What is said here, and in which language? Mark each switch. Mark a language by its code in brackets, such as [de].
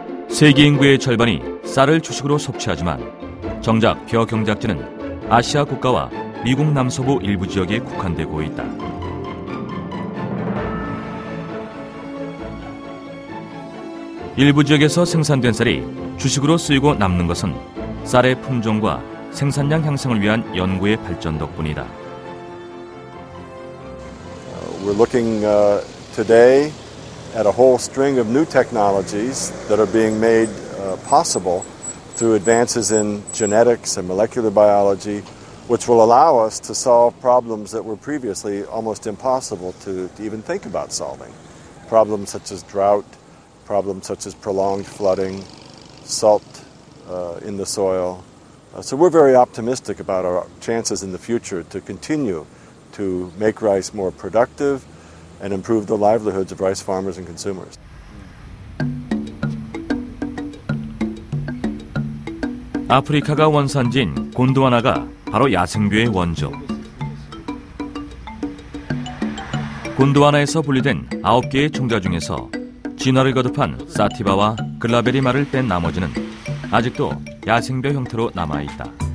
[ko] 세계 인구의 절반이 쌀을 주식으로 섭취하지만 정작 벼 경작지는 아시아 국가와 미국 남서부 일부 지역에 국한되고 있다. 일부 지역에서 생산된 쌀이 주식으로 쓰이고 남는 것은 쌀의 품종과 생산량 향상을 위한 연구의 발전 덕분이다. [en] We're looking today at a whole string of new technologies that are being made possible through advances in genetics and molecular biology, which will allow us to solve problems that were previously almost impossible to even think about solving. Problems such as drought, problems such as prolonged flooding, salt in the soil. So we're very optimistic about our chances in the future to continue to make rice more productive and improve the livelihoods of rice farmers and consumers. [ko] 아프리카가 원산지인 곤드와나가 바로 야생벼의 원조. 곤드와나에서 분리된 9개의 종자 중에서 진화를 거듭한 사티바와 글라베리마를 뺀 나머지는 아직도 야생벼 형태로 남아있다.